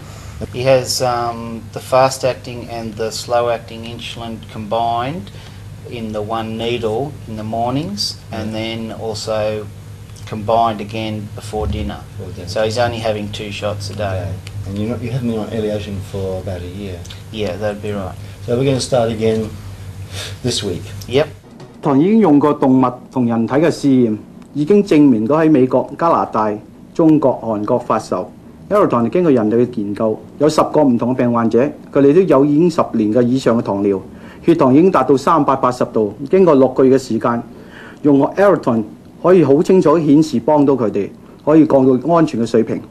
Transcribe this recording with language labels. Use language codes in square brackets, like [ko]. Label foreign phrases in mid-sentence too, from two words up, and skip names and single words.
[en] He has the fast-acting and the slow-acting insulin combined in the one needle in the mornings, and then also combined again before dinner. So he's only having 2 shots a day. Okay. And you haven't been on Eliation for about a year. Yeah, that'd be right. So we're going to start again this week. Yep. [yue] 已經用過動物同人體嘅試驗，已經證明到喺美國、加拿大、中國、韓國發售。Eroton 經過人類嘅研究，有10個唔同嘅病患者，佢哋都有已經10年嘅以上嘅糖尿，血糖已經達到380度。經過6個月嘅時間，用 Eroton 可以好清楚顯示幫到佢哋，可以降到安全嘅水平。